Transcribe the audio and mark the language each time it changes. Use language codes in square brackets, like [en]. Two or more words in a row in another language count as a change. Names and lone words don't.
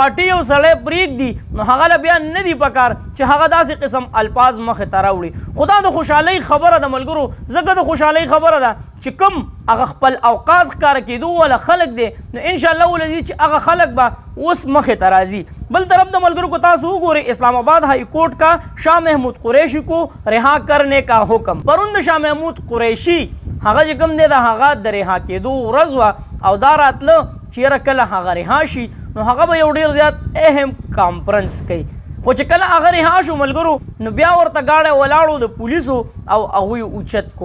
[ps] پارټي یو سړی پرېږدي نو هغه له بیا نه دي پکار چې هغه داسې قسم الفاظ مخې ته راوړي خو دا د خوشحالۍ خبره ده ملګرو ځکه د خوشحالۍ خبره ده چې کوم هغه خپل اوقات ښکاره کېدو والا خلک دی نو انشاءالله ولدي چې هغه خلک به اوس مخې ته راځي بل طرف د ملګرو کو تاسو وګورئ [ur] اسلام آباد هائی کورٹ کا شاہ محمود قریشی کو رها کرنے کا حکم [ps] پرون د شاہ محمود قریشی هغه چې کوم دی د هغه د رها کېدو ورځ وه او دا راتله چیرې کله هغه رها شي نو هغه به یو ډېر زیات اهم کانفرنس کوي خو چې کله هغه رها شو ملګرو نو بیا ورته ګاډی ولاړو د پولیسو او هغوی اوچت کو.